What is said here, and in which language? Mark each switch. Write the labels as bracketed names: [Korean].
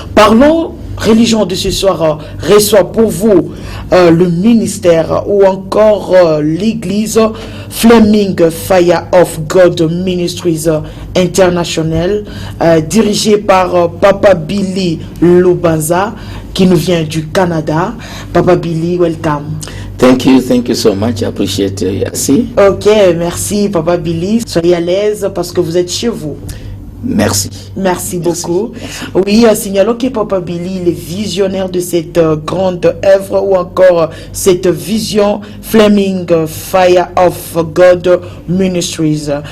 [French] Parlons Religion de ce soir reçoit pour vous le ministère ou encore l'église Flaming Fire of God Ministries International, dirigée par Papa Billy Lubanza qui nous vient du Canada. [English] Papa Billy, welcome. Thank you so much. I appreciate it. [French] Ok, merci Papa Billy. Soyez à l'aise parce que vous êtes chez vous. Merci beaucoup. Merci. Oui, signalons que Papa Billy est visionnaire de cette grande œuvre ou encore cette vision Flaming Fire of God Ministries.